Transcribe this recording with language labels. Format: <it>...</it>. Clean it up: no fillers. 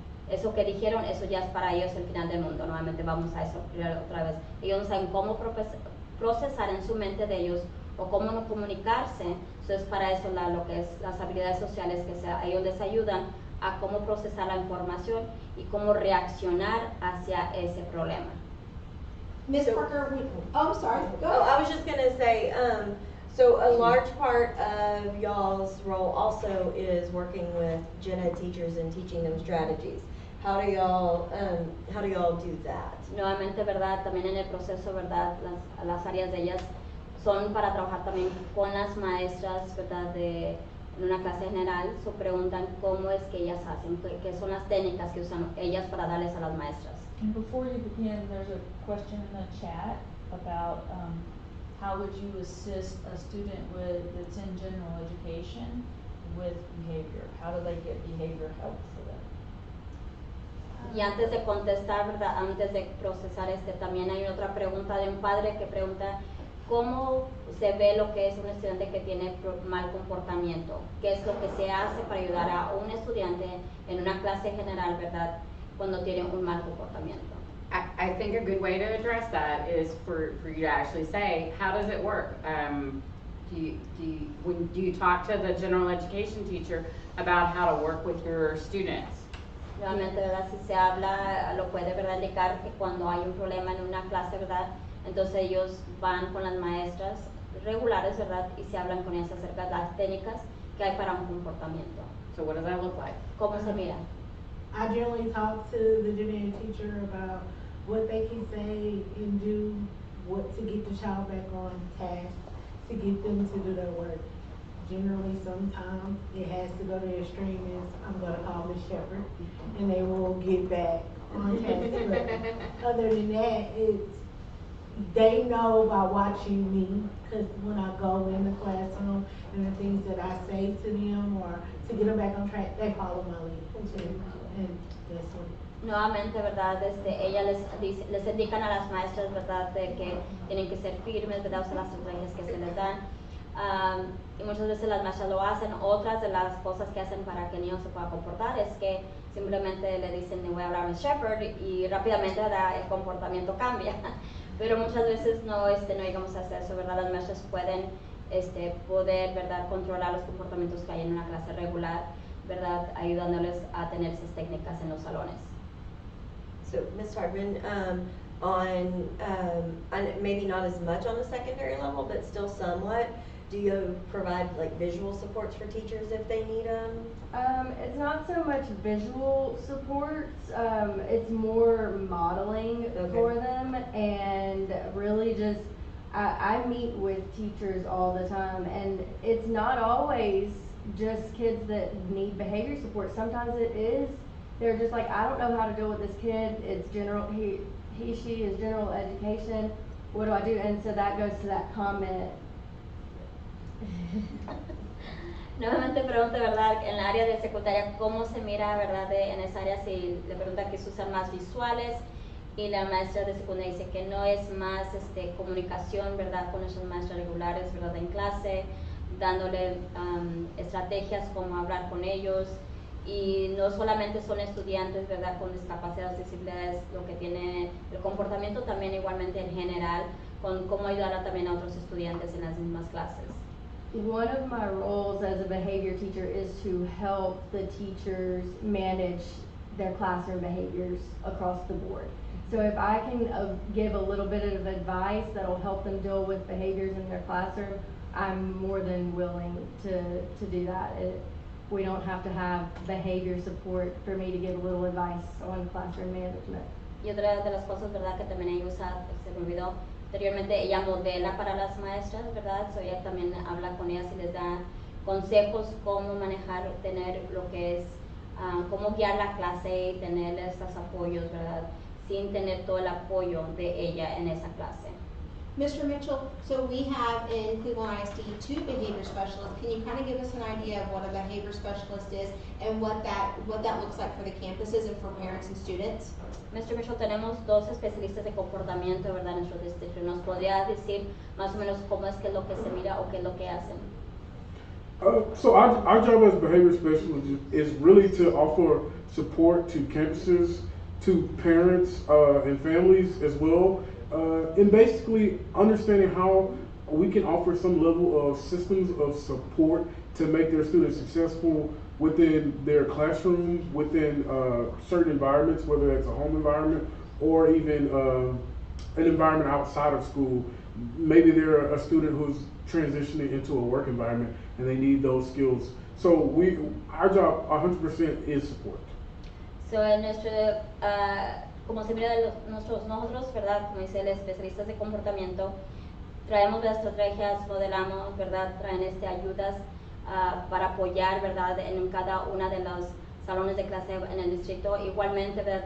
<es>Eso que dijeron, eso ya es para ellos el final del mundo. Nuevamente vamos a eso otra vez. Ellos no saben cómo procesar en su mente de ellos o cómo no comunicarse. Entonces para eso lo que es las habilidades sociales que ellos les ayudan a cómo procesar la información y cómo reaccionar hacia ese problema.</es> <en>Ms. Parker, I'm sorry, go ahead. I was just gonna say, so a large part of y'all's role also is working with gen ed teachers and teaching them strategies. How do y'all do that?</en> <es>Nuevamente, ¿verdad? También en el proceso, ¿verdad? Las áreas de ellas son para trabajar también con las maestras, ¿verdad? En una clase general, se preguntan cómo es que ellas hacen, qué son las técnicas que usan ellas para darles a las maestras.</es> <en>And before you begin, there's a question in the chat about how would you assist a student that's in general education with behavior? How do they get behavior help for them?</en> <es>Y antes de contestar, ¿verdad? Antes de procesar también hay otra pregunta de un padre que pregunta cómo se ve lo que es un estudiante que tiene mal comportamiento, qué es lo que se hace para ayudar a un estudiante en una clase general, ¿verdad? Cuando tiene un mal comportamiento.</es> <en>I think a good way to address that is for you to actually say, how does it work? Do you talk to the general education teacher about how to work with your students?</en> <es>Nuevamente, ¿verdad? Si se habla, lo puede, ¿verdad? Indicar que cuando hay un problema en una clase, ¿verdad? Entonces ellos van con las maestras regulares, ¿verdad? Y se hablan con ellas acerca de las técnicas que hay para un comportamiento.</es> <en>So what does that look like?</en> <es>¿Cómo se mira?</es> <en>I generally talk to the gen ed teacher about what they can say and do, what to get the child back on task, to get them to do their work. Generally, sometimes it has to go to the extreme is I'm going to call Miss Shepherd, and they will get back on task. But other than that, they know by watching me, because when I go in the classroom and the things that I say to them or to get them back on track, they follow my lead. And that's what</en> <es>nuevamente, ¿verdad? Ella les indican a las maestras, ¿verdad? De que tienen que ser firmes, ¿verdad? Usar las estrategias que se les dan. Y muchas veces las maestras lo hacen. Otras de las cosas que hacen para que el niño se pueda comportar es que simplemente le dicen, le voy a hablar a Miss Shepherd, y rápidamente, ¿verdad? El comportamiento cambia. Pero muchas veces no llegamos a hacer eso, ¿verdad? Las maestras pueden poder, ¿verdad? Controlar los comportamientos que hay en una clase regular, ¿verdad? Ayudándoles a tener esas técnicas en los salones.</es> <en>So, Ms. Hardman, and maybe not as much on the secondary level, but still somewhat, do you provide like visual supports for teachers if they need them? It's not so much visual supports, it's more modeling for them, and really just, I meet with teachers all the time, and it's not always just kids that need behavior support. Sometimes it is, they're just like, I don't know how to deal with this kid, it's general, she is general education, what do I do? And so that goes to that comment.</en> <es>Nuevamente pregunta, ¿verdad? En la área de secundaria, ¿cómo se mira, verdad? En esa área, si le pregunta que se usan más visuales, y la maestra de secundaria dice que no, es más comunicación, ¿verdad? Con nuestros maestros regulares, ¿verdad? En clase, dándole estrategias como hablar con ellos, y no solamente son estudiantes, ¿verdad? Con discapacidades, discapacidades, lo que tiene el comportamiento, también igualmente en general, con cómo ayudar también a otros estudiantes en las mismas clases.</es> <en>One of my roles as a behavior teacher is to help the teachers manage their classroom behaviors across the board. So if I can give a little bit of advice that'll help them deal with behaviors in their classroom, I'm more than willing to do that. We don't have to have behavior support for me to give a little advice on classroom management.</en> <es>Y otra de las cosas, ¿verdad? Que también ella usa, se me olvidó, anteriormente ella modela para las maestras, ¿verdad? So ella también habla con ellas y les da consejos cómo manejar, tener lo que es, cómo guiar la clase y tener estos apoyos, ¿verdad? Sin tener todo el apoyo de ella en esa clase.</es> <en>Mr. Mitchell, so we have in Cleveland ISD 2 behavior specialists. Can you kind of give us an idea of what a behavior specialist is and what that looks like for the campuses and for parents and students? Mr.</en> <es>Mitchell, tenemos 2 especialistas de comportamiento, ¿verdad? En nuestro distrito. ¿Nos podría decir más o menos cómo es que es lo que se mira o qué es lo que hacen?</es> <en>So our job as behavior specialists is really to offer support to campuses, to parents and families as well. And basically understanding how we can offer some level of systems of support to make their students successful within their classrooms, within certain environments, whether that's a home environment or even an environment outside of school. Maybe they're a student who's transitioning into a work environment and they need those skills. So our job 100% is support.</en> <es>So en nuestro, como se mira de nosotros, ¿verdad? Como dice el especialistas de comportamiento, traemos las estrategias, modelamos, ¿verdad? Traen ayudas para apoyar, ¿verdad? En cada una de los salones de clase en el distrito. Igualmente, ¿verdad?</es>